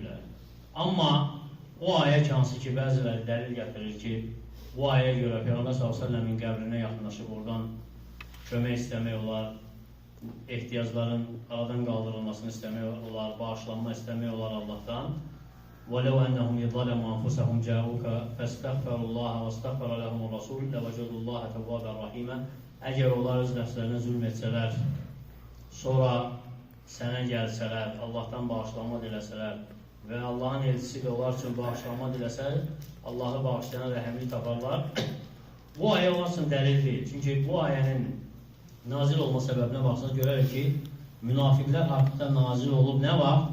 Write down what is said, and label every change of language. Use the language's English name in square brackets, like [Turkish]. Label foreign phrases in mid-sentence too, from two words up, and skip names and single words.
[Azerbaijani] Amma o ayə ki, hansı ki, bəziləri dəlil gətirir ki, bu ayəyə görə Peyğəmbər s.ə.v-in qəbrinə yaxınlaşıb oradan kömək istəmək olar, ehtiyacların aradan qaldırılmasını istəmək olar, bağışlanma istəmək olar Allahdan. [Arabic] وَلَوْ أَنَّهُمْ يَظَلَمُوا أَنفُسَهُمْ جَاءُوكَ فَاسْتَغْفَرُوا اللَّهَ وَاسْتَغْفَرَ لَهُمُ الرَّسُولُ لَوَجَدُوا اللَّهَ تَوَّابًا رَحِيمًا. [Azerbaijani] Əgər onlar öz nəfslərinə zülm etsələr, sonra sənə gəlsələr, Allahdan bağışlanma diləsələr və Allahın elçisi də onlar üçün bağışlanma diləsələr, Allahı bağışlayan rəhəmli taparlar. Bu ayə onlar üçün dəlil deyil. Çünki bu ayənin nazil olma səbəbinə baxsaq görərək ki, münafiqlər haqqında nazil olub nə vaxt?